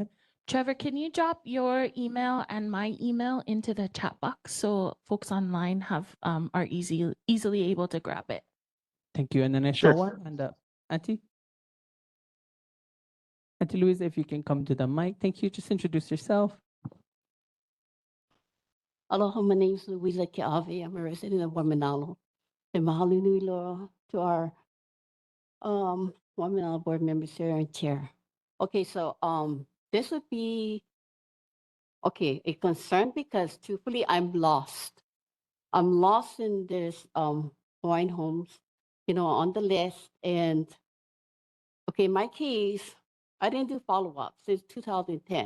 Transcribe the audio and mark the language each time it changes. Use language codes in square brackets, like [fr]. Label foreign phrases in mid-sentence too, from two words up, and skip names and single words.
[en] Trevor, can you drop your email and my email into the chat box so folks online are easily able to grab it? Thank you. And then I saw one and Auntie Louise, if you can come to the mic. Thank you. Just introduce yourself. Aloha, my name is Louisa Ke'ave. I'm a resident of Waimānalo. And [haw] mahalo nui loa [en] to our Waimānalo board members here and chair. Okay, so this would be a concern because truthfully I'm lost. I'm lost in this Hawaiian homes, on the list. And okay, my case, I didn't do follow-up since 2010.